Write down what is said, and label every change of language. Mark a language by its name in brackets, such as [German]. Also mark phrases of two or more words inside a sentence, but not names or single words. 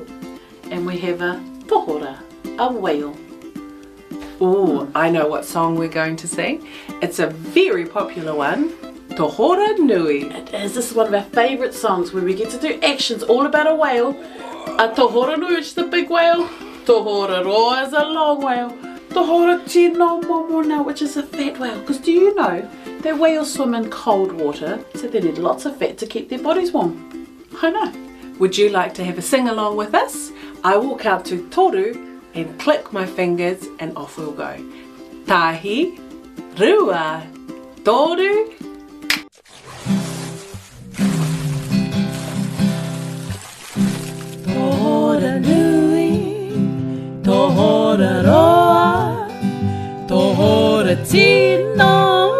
[English] And we have a tohora, a whale. Ooh, I know what song we're going to sing. It's a very popular one, [Māori] Tohorā Nui. [English] It is. This is one of our favourite songs where we get to do actions all about a whale. [Māori] A Tohorā Nui, [English] which is the big whale. [Māori] Tohorā Roa [English] is a long whale. [Māori] Tohorā Tino Momona, [English] which is a fat whale. Because do you know that whales swim in cold water, so they need lots of fat to keep their bodies warm? I know. Would you like to have a sing along with us? I will count to toru and click my fingers and off we'll go. [Māori] Tahi, rua, toru. Tohorā Nui, Tohorā Roa, Tohorā Tino